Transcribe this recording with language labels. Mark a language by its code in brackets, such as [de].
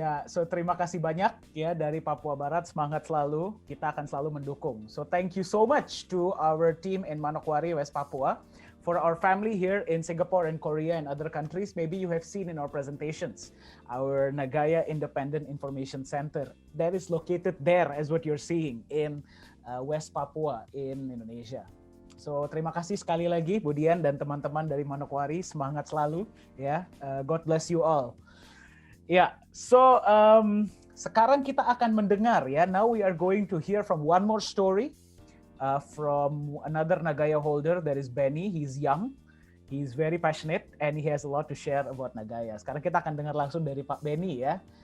[id] So terima kasih banyak ya dari Papua Barat, semangat selalu, kita akan selalu mendukung. [en] So thank you so much to our team in Manokwari, West Papua. For our family here in Singapore and Korea and other countries, maybe you have seen in our presentations, our Nagaya Independent Information Center that is located there as what you're seeing in West Papua in Indonesia. [id] So terima kasih sekali lagi Bu Dian dan teman-teman dari Manokwari, semangat selalu ya. [en] God bless you all. [id] Ya, so sekarang kita akan mendengar ya. [en] Now we are going to hear from one more story from another Nagaya holder, that is Benny. He's young, he's very passionate, and he has a lot to share about Nagaya. [id] Sekarang kita akan dengar langsung dari Pak Benny ya.